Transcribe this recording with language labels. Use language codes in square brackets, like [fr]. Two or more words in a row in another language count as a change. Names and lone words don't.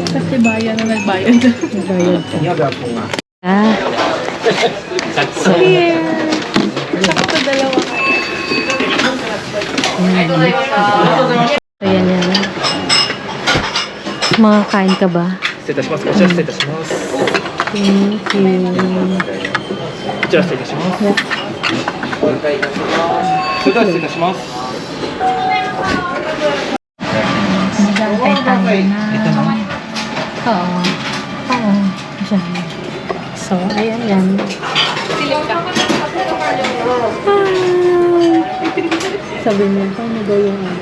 [tl] Kasi bayan na nagbayad. Nagbayad ka. Ah. So, Here! Sakto dalawa kayo. so yan. Mga kain ka ba? [ja] 失礼いたします。こちら失礼いたします。 [en] Thank you. [ja] こちら失礼いたします。それでは失礼いたします。 [tl] Magantay tayo na. Ito na. Oo. Diyan. So, ayan yan. Sabi niya, paano daw yung ano?